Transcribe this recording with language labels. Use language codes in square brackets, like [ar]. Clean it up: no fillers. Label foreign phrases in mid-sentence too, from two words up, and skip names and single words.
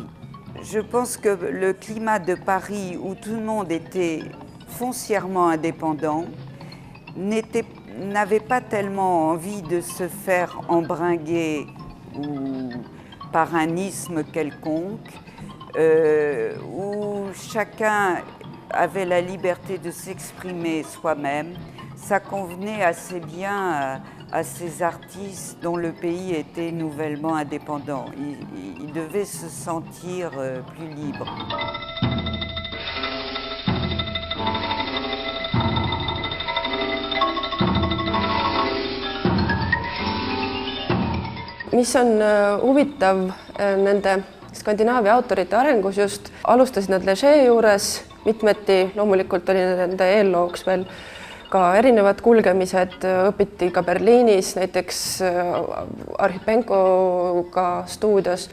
[fr] Je pense que le climat de Paris, où tout le monde était foncièrement indépendant, n'avait pas tellement envie de se faire embringuer ou par un isme quelconque, où chacun avait la liberté de s'exprimer soi-même. Ça convenait assez bien à ces artistes dont le pays était nouvellement indépendant. Ils devaient se sentir plus libres. [et] Mis on huvitav nende Skandinaavia autorite arengus just, alustasid nad Leger juures mitmeti, loomulikult oli nende eellooks veel ka erinevad kulgemised, õpiti ka Berliinis, näiteks Arhipenkoga stuudios.